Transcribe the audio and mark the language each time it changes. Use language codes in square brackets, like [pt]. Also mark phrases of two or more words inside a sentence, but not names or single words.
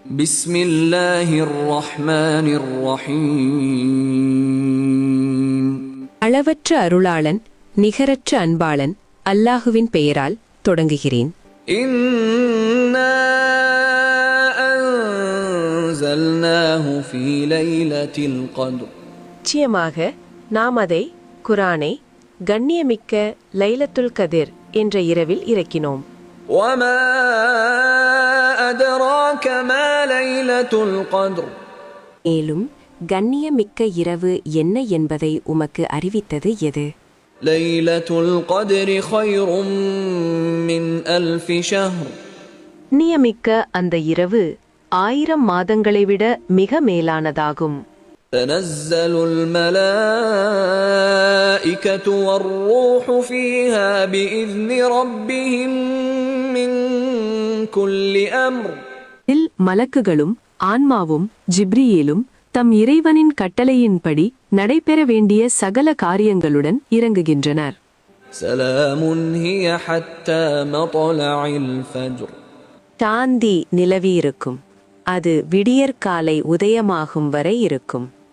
[ar] بسم الله الرحمن الرحيم. [ta] அளவற்ற அருளாளன் நிகரற்ற அன்பாளன் அல்லாஹுவின் பெயரால் தொடங்குகிறேன். [ar] إنا أنزلناه في ليلة القدر. [ta] நிச்சயமாக நாம் அதை குரானை கண்ணியமிக்க [ar] ليلة القدر [ta] என்ற இரவில் இறக்கினோம். [ar] وما أدراك ما ليلة القدر. [ta] மேலும் கண்ணியமிக்க இரவு என்ன என்பதை உமக்கு அறிவித்தது எது? [ar] ليلة القدر خير من 1000 شهر. [ta] நியமிக்க அந்த இரவு 1000 மாதங்களை விட மிக மேலானதாகும். [ar] تنزل الملائكة والروح فيها بإذن ربهم من كل أمر. [ta] இல் மலக்குகளும் ஆன்மாவும் ஜிப்ரீலும் தம் இறைவனின் கட்டளையின்படி நடைபெற வேண்டிய சகல காரியங்களுடன் இறங்குகின்றனர். [ar] سلام هي حتى مطلع الفجر. [ta] சாந்தி நிலவியிருக்கும், அது விடியற்காலை உதயமாகும் வரை இருக்கும்.